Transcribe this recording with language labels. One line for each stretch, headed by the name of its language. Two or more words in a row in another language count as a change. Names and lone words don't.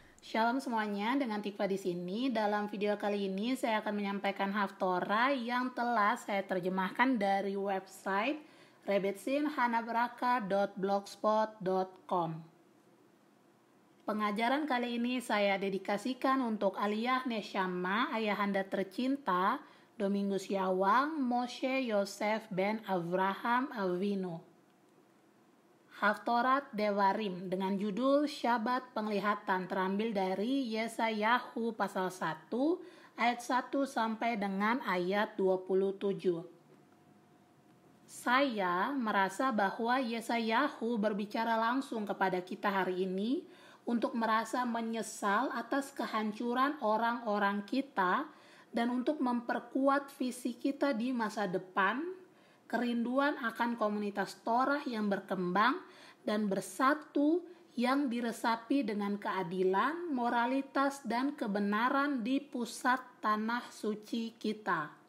Indonesian: Shalom semuanya, dengan Tikva di sini. Dalam video kali ini saya akan menyampaikan Haftorah yang telah saya terjemahkan dari website rebetsinhanabraka.blogspot.com. Pengajaran kali ini saya dedikasikan untuk
Hebrew: עילוי נשמה,
Indonesian: ayahanda tercinta, Domingus Yawang, Moshe Yosef ben Avraham Avinu. Haftorat Devarim dengan judul Syabat Penglihatan terambil dari Yesayahu pasal 1 ayat 1 sampai dengan ayat 27. Saya merasa bahwa Yesayahu berbicara langsung kepada kita hari ini untuk merasa menyesal atas kehancuran orang-orang kita dan untuk memperkuat visi kita di masa depan, kerinduan akan komunitas Torah yang berkembang dan bersatu yang diresapi dengan keadilan, moralitas, dan kebenaran di pusat tanah suci kita.